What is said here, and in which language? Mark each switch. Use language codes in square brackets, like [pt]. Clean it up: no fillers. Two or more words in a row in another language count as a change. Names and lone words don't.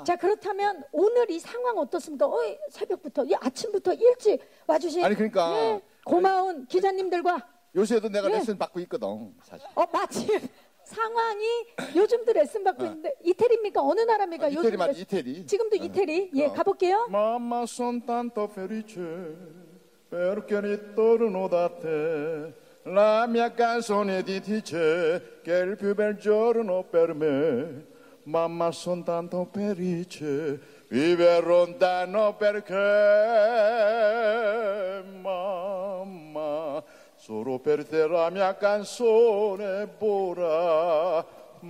[ko] 자, 그렇다면 오늘 이 상황 어떻습니까? 새벽부터, 아침부터 일찍 와주신 그러니까 고마운 기자님들과 요새도 내가 레슨 받고 있거든, 사실. 마침 상황이 요즘도 레슨 받고 있는데 이태리입니까? 어느 나라입니까? 이태리 맞지, 이태리. 지금도 이태리. 가볼게요. [it] Mamma son tanto felice perché ritorno da te. La mia canzone ti dice che è il più bel giorno per me. Mamma son tanto felice, viver lontano perché mamma, solo per te la mia canzone vola.